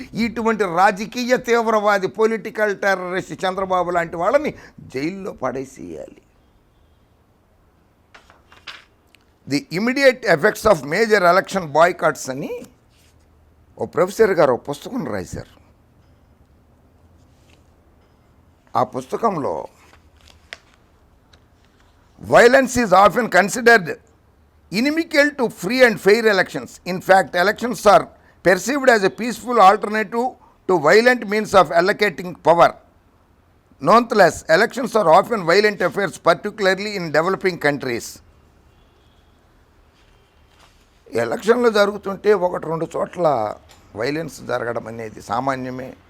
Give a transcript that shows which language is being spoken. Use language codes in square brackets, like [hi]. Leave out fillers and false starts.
[te] ఇటువంటి రాజకీయ తీవ్రవాది, political terrorist Chandrababu లాంటి వాళ్ళని జైల్లో పడేసేయాలి. [en] the immediate effects of major election boycotts [te] అని ఓ ప్రొఫెసర్ గారు ఒక పుస్తకం రాశారు. ఆ పుస్తకంలో [en] violence is often considered inimical to free and fair elections. In fact, elections are perceived as a peaceful alternative to violent means of allocating power. Nonetheless, elections are often violent affairs, particularly in developing countries. [te] ఎలక్షన్లు జరుగుతుంటే 1-2 చోట్ల violence జరగడం అనేది సామాన్యమే.